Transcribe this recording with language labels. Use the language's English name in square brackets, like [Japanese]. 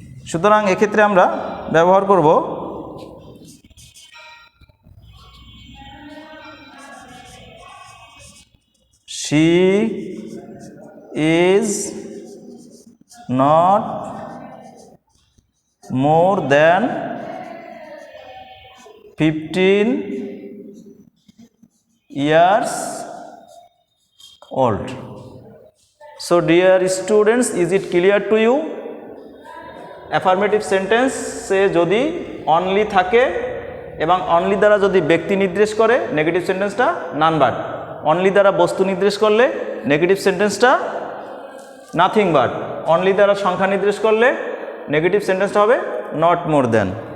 [Bangla] সুতরাং এক্ষেত্রে আমরা ব্যবহার করব [English] She is not more than 15 years old. So dear students, is it clear to you? [Bangla] Affirmative sentence সে যদি অনলি থাকে এবং অনলি দ্বারা যদি ব্যক্তি নির্দেশ করে নেগেটিভ সেন্টেন্সটা নান বাট, অনলি দ্বারা বস্তু নির্দেশ করলে নেগেটিভ সেন্টেন্সটা নাথিং বাট, অনলি দ্বারা সংখ্যা নির্দেশ করলে নেগেটিভ সেন্টেন্সটা হবে নট মোর দ্যান।